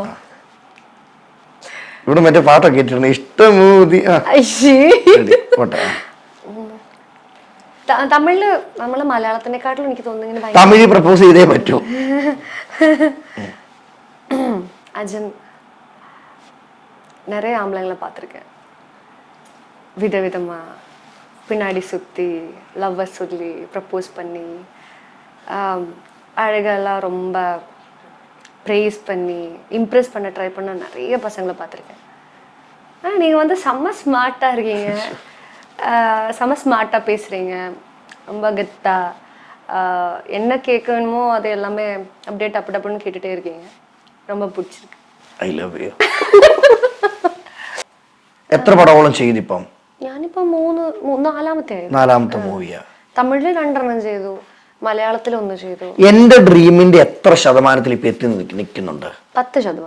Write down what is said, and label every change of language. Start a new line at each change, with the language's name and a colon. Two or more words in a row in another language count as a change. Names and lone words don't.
Malayalam: ഇവിടെ മറ്റേ പാട്ടൊക്കെ ഇട്ടിട്ടുണ്ട്, ഇഷ്ടമൂതി. തമിഴില് നമ്മള് മലയാളത്തിനെക്കാട്ടിലും എനിക്ക് തോന്നുന്നു തമിഴ് പ്രപ്പോസ് ചെയ്തേ പറ്റൂ.
Tamil: അജൻ நிறைய ஆம்பளைங்களை பார்த்துருக்கேன், விதவிதமா பின்னாடி சுற்றி லவ்வை சொல்லி ப்ரப்போஸ் பண்ணி அழகெல்லாம் ரொம்ப ப்ரேஸ் பண்ணி இம்ப்ரெஸ் பண்ண ட்ரை பண்ண நிறைய பசங்களை பார்த்துருக்கேன். நீங்கள் செம்ம ஸ்மார்ட்டாக இருக்கீங்க, செம்ம ஸ்மார்ட்டாக பேசுகிறீங்க, ரொம்ப கெத்தாக என்ன கேட்கணுமோ அது எல்லாமே அப்படியே டப்பு டப்புன்னு கேட்டுகிட்டே இருக்கீங்க. ரொம்ப பிடிச்சிருக்கு.
English: I love you.
Malayalam: എത്ര പടങ്ങളും ചെയ്തിപ്പം? ഞാനിപ്പോ നാലാമത്തെ മൂവിയാ. തമിഴില് 2 ചെയ്തു, മലയാളത്തിൽ ഒന്ന് ചെയ്തു. എന്റെ ഡ്രീമിന്റെ എത്ര ശതമാനത്തിൽ ഇപ്പൊ എത്തി നിൽക്കുന്നുണ്ട്? 10%.